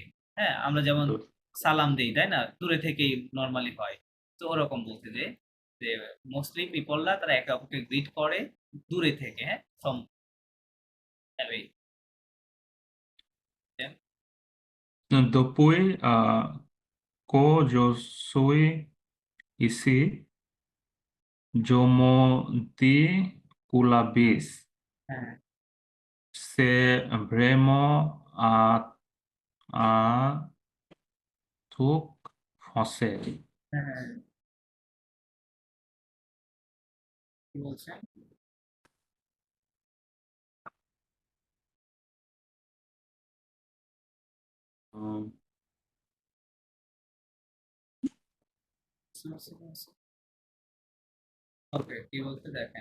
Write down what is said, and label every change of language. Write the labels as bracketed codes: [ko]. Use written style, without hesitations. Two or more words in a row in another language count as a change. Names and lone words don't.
[bn] হ্যাঁ, আমরা যেমন সালাম দেই, তাই না? দূরে থেকেই নর্মালি হয়। তো ওরকম বলতে যে যে মোস্টলি পিপলরা তারা একে অপরকে গ্রিট করে দূরে থেকে, হ্যাঁ, [en] from away. [fr] Depuis que je suis ici, je me dis que la vie, [bn] হ্যাঁ [fr] c'est vraiment un truc français. [bn] হ্যাঁ হ্যাঁ, কি বলছে? Um, ওকে, কি বলতে দেখেন।